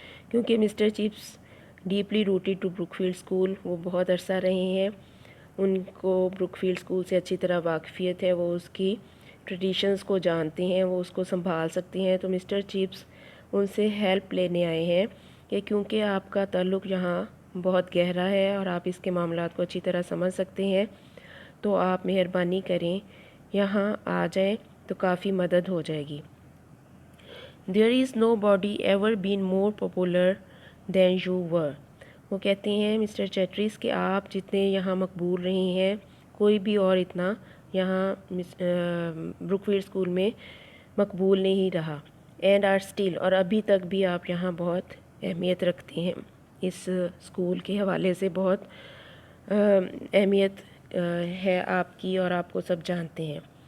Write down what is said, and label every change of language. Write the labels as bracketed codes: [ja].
[ur] کیونکہ mister chips [en] deeply rooted to [ur] Brook field school, وہ بہت عرصہ رہے ہیں, ان کو بروک فیلڈ اسکول سے اچھی طرح واقفیت ہے, وہ اس کی ٹریڈیشنز کو جانتے ہیں, وہ اس کو سنبھال سکتے ہیں. تو مسٹر چپس ان سے ہیلپ لینے آئے ہیں کہ کیونکہ آپ کا تعلق یہاں بہت گہرا ہے اور آپ اس کے معاملات کو اچھی طرح سمجھ سکتے ہیں, تو آپ مہربانی کریں یہاں آ جائیں تو کافی مدد ہو جائے گی. [en] There is nobody ever been more popular than you were. [ur] وہ کہتے ہیں مسٹر چیٹرس کہ آپ جتنے یہاں مقبول رہے ہیں, کوئی بھی اور اتنا یہاں بروک فیلڈ اسکول میں مقبول نہیں رہا. [en] and are still, [ur] اور ابھی تک بھی آپ یہاں بہت اہمیت رکھتے ہیں, اس اسکول کے حوالے سے بہت اہمیت ہے آپ کی, اور آپ کو سب جانتے ہیں.